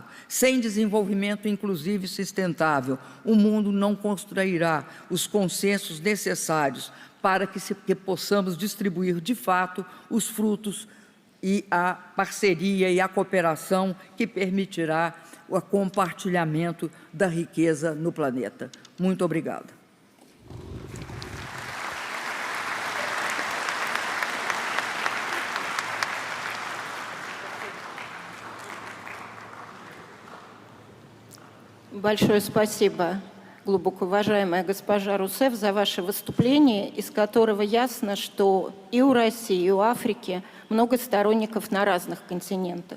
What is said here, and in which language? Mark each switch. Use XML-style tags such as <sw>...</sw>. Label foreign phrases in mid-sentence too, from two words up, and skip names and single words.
<pt>Sem desenvolvimento inclusivo e sustentável, o mundo não construirá os consensos necessários para que possamos distribuir de fato os frutos e a parceria e a cooperação que permitirá o compartilhamento da riqueza no planeta. Muito obrigada.</pt> <ru>Большое спасибо, глубоко уважаемая госпожа Русефф, за ваше выступление, из которого ясно, что и у России, и у Африки много сторонников на разных континентах.</ru>